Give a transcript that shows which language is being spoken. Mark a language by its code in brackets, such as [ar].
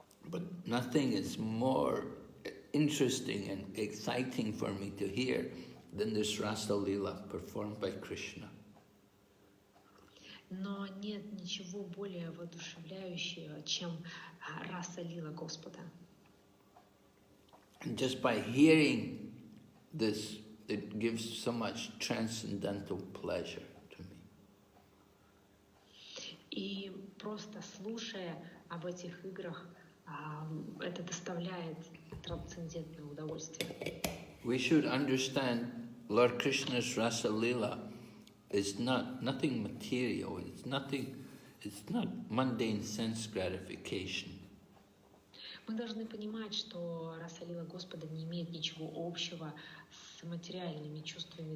[en] But nothing is more interesting and exciting for me to hear than this Rasa Lila performed by Kṛṣṇa. [ru] Но нет ничего более воодушевляющего, чем Раса Лила Господа. [en] And just by hearing this, it gives so much transcendental pleasure to me. [ru] И просто слушая об этих играх, это доставляет трансцендентное удовольствие. [en] We should understand Lord Krishna's Rasa Lila is nothing material. It's not mundane sense gratification. [ru] Мы должны понимать, что Раса Лила Господа не имеет ничего общего с материальными чувствами.